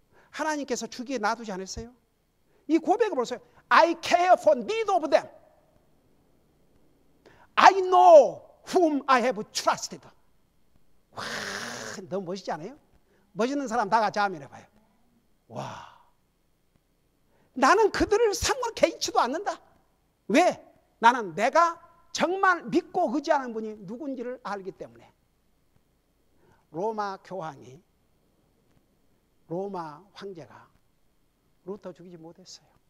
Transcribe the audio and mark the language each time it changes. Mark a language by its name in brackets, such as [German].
[Korean] 하나님께서 죽이게 놔두지 않았어요. 이 고백을 보세요. [English] I care for neither of them. I know whom I have trusted. [Korean] 와, 너무 멋있지 않아요? 멋있는 사람 다 같이 아멘 해봐요. 와, 나는 그들을 상관 개의치도 않는다. 왜? 나는 내가 정말 믿고 의지하는 분이 누군지를 알기 때문에. 로마 교황이, 로마 황제가 루터 죽이지 못했어요.